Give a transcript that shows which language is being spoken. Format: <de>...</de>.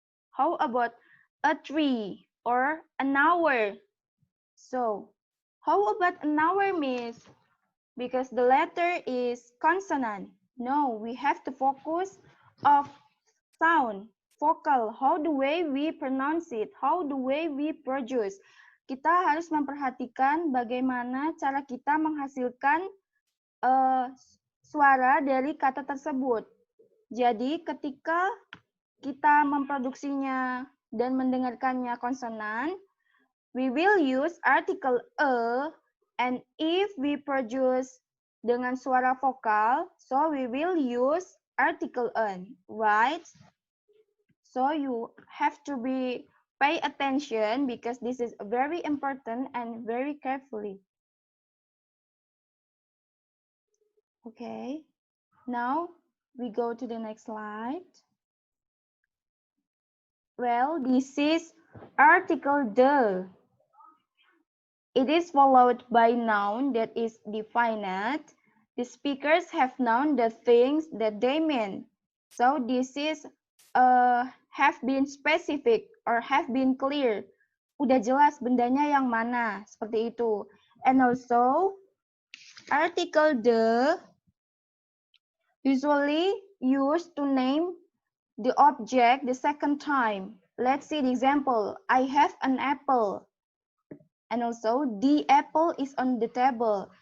<en>How about a tree or an hour? So, how about an hour, miss? Because the letter is consonant. No, we have to focus of sound, vocal, how the way we pronounce it, how the way we produce.</en> <id>Kita harus memperhatikan bagaimana cara kita menghasilkan suara dari kata tersebut. Jadi ketika kita memproduksinya dan mendengarkannya konsonan,</id> <en>we will use article a, and if we produce</en> <id>dengan suara vokal,</id> <en>so we will use article an, right? So you have to pay attention because this is very important and very carefully. Okay. Now we go to the next slide. Well, this is article the. It is followed by noun that is definite. The speakers have known the things that they mean. So this is have been specific or have been clear.</en> <id>Udah jelas bendanya yang mana, seperti itu.</id> <en>And also article the usually used to name the object the second time. Let's see the example. I have an apple. And also the apple is on the table.</en>